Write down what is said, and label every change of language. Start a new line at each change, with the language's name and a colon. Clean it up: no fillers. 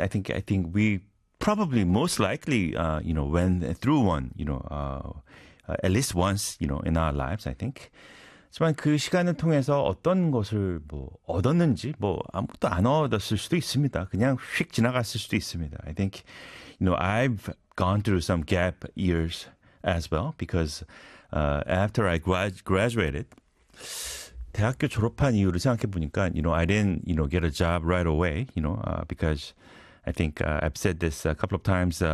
English: I think we probably most likely, you know, went through one, you know, at least once, you know, in our lives, I think.
Korean: 하지만 그 시간을 통해서 어떤 것을 뭐 얻었는지 뭐 아무것도 안 얻었을 수도 있습니다. 그냥 휙 지나갔을 수도 있습니다.
English: I think, you know, I've gone through some gap years as well because after I graduated,
Korean: 대학교 졸업한 이유를 생각해 보니까,
English: you know, I didn't, you know, get a job right away, you know, because I think I've said this a couple of times.